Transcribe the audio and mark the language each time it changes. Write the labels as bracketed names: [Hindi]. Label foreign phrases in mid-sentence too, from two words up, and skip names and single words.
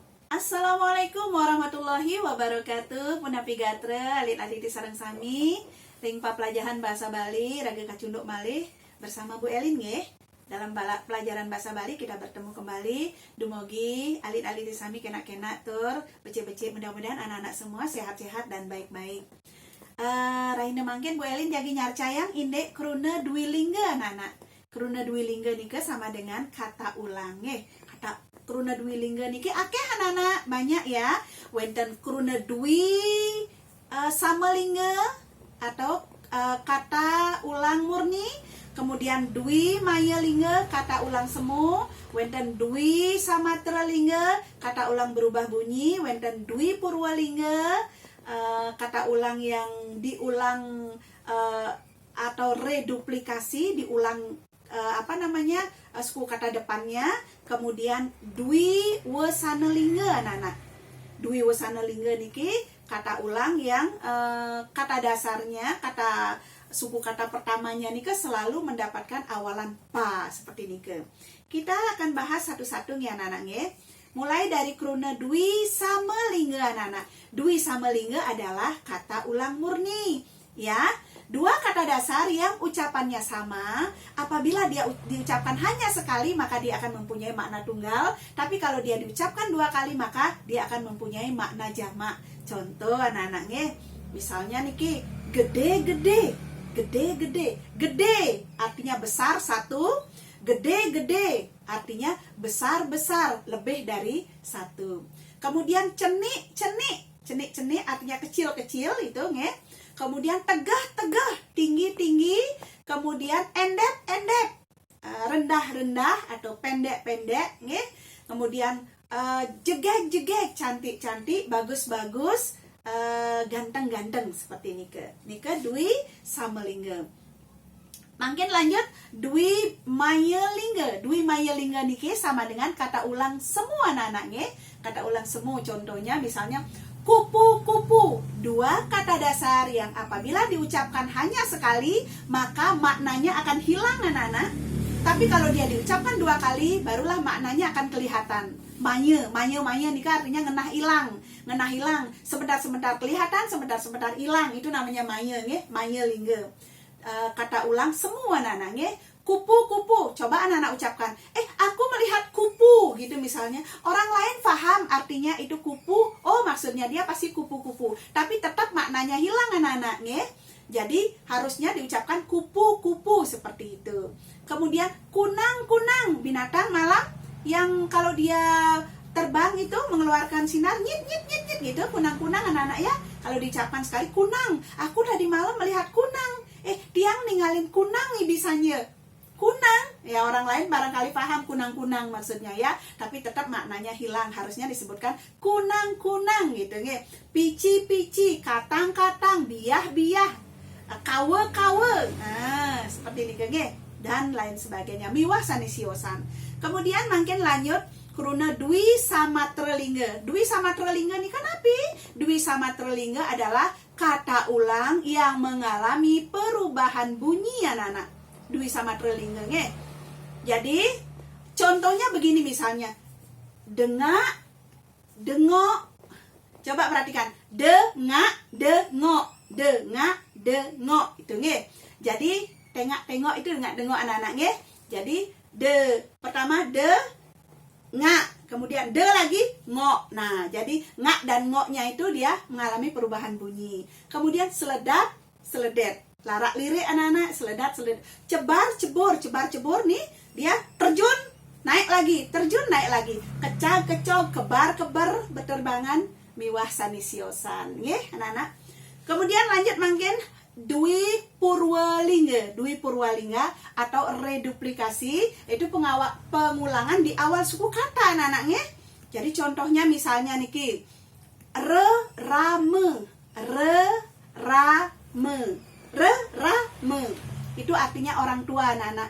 [Arabic] السلام عليكم ورحمة الله وبركاته. [Balinese] Punapi gatre alit-alit sareng sami ring pelajaran bahasa Bali raga kacunduk malih bersama Bu Elin nggih. [Indonesian] Dalam pelajaran bahasa Bali kita bertemu kembali. [Balinese] Dumogi alit-alit sami kena-kena tur becik-becik, [Indonesian] mudah-mudahan anak-anak semua sehat-sehat dan baik-baik. [Balinese] Raina mangkin Bu Elin jagi nyarcayang indek kruna dwilingga anak-anak. Kruna dwilingga nika [Indonesian] sama dengan kata ulang nggih. Kata [Balinese] kruna dwilingga niki akeh [Indonesian] anak-anak, banyak ya. [Balinese] Wenten kruna dwi samalingga [Indonesian] atau kata ulang murni, kemudian dwi mayalingga kata ulang semu, wenten dwi samatralingga kata ulang berubah bunyi, [Balinese] wenten dwi purwalingga [Indonesian] kata ulang yang diulang atau reduplikasi, diulang suku kata depannya. Kemudian dwi wasanalingga anak-anak. Dwi wasanalingga niki kata ulang yang kata dasarnya, kata suku kata pertamanya nika selalu mendapatkan awalan pa seperti nike. Kita akan bahas satu-satu ya anak-anak nggih. Mulai dari kruna dwi samalingga anak-anak. Dwi samalingga adalah kata ulang murni ya. Dua kata dasar yang ucapannya sama, apabila dia diucapkan hanya sekali maka dia akan mempunyai makna tunggal, tapi kalau dia diucapkan dua kali maka dia akan mempunyai makna jamak. Contoh anak-anaknya, misalnya [Balinese] niki gede-gede, gede-gede, gede [Indonesian] artinya besar satu, gede-gede artinya besar-besar, lebih dari satu. Kemudian [Balinese] cenik-cenik, cenik-cenik [Indonesian] artinya kecil-kecil itu nggih. Kemudian tegah-tegah, tinggi-tinggi, kemudian endep-endep, rendah-rendah atau pendek-pendek, nggih. Kemudian jegek-jegek, cantik-cantik, bagus-bagus, ganteng-ganteng seperti nika dwi samalingga. Makin lanjut dwi mayalingga. Dwi mayalingga niki sama dengan kata ulang semua anak-anak nggih. Kata ulang semua contohnya misalnya kupu-kupu, dua kata dasar yang apabila diucapkan hanya sekali maka maknanya akan hilang anak-anak. Tapi kalau dia diucapkan dua kali barulah maknanya akan kelihatan. Manye nika artinya ngenah hilang, sebentar-sebentar kelihatan, sebentar-sebentar hilang, itu namanya manye nggih, manye lingga. Kata ulang semua anak-anak nggih. Kupu-kupu, coba anak-anak ucapkan, aku melihat kupu gitu misalnya. Orang lain paham artinya itu kupu, oh maksudnya dia pasti kupu-kupu, tapi tetap maknanya hilang anak-anak nggih. Jadi harusnya diucapkan kupu-kupu seperti itu. Kemudian kunang-kunang, binatang malam yang kalau dia terbang itu mengeluarkan sinar nyit nyit nyit nyit gitu, kunang-kunang anak-anak ya. Kalau diucapkan sekali kunang, aku tadi malam melihat kunang. [Balinese] Tiang ninggalin kunang nih bisanya. [Indonesian] Kunang, ya orang lain barangkali paham kunang-kunang maksudnya ya, tapi tetap maknanya hilang, harusnya disebutkan kunang-kunang gitu nggih. [Balinese] Pici-pici, katang-katang, biah-biah, kawe-kawe. [Indonesian] Nah, seperti ini nggih dan lain sebagainya. [Balinese] Miwah sanisiosan. [Indonesian] Kemudian makin lanjut kruna dwi samatralingga. Dwi samatralingga ini kan apa? Dwi samatralingga adalah kata ulang yang mengalami perubahan bunyi anak-anak. Dwi samatralingga nggih. Jadi contohnya begini misalnya, dengak, dengok. Coba perhatikan, dengak, dengok, dengak, dengok itu nggih. Jadi tengok itu dengak, dengok anak-anak nggih. Jadi pertama ngak, kemudian lagi ngok. Nah, jadi ngak dan ngoknya itu dia mengalami perubahan bunyi. Kemudian seledat, seledet. Larak lirik anak-anak, seledat, seledat. Cebar, cebur, cebar, cebur nih dia terjun, naik lagi, terjun, naik lagi. Kecag, kecog, kebar, keber, berterbangan, [Balinese] miwah sanisiosan. [Indonesian] Nggih, anak-anak. Kemudian lanjut makin dwi purwalingga. Dwi purwalingga atau reduplikasi itu pengulangan di awal suku kata anak-anak nggih. Jadi contohnya misalnya niki rame, rame itu artinya orang tua anak-anak.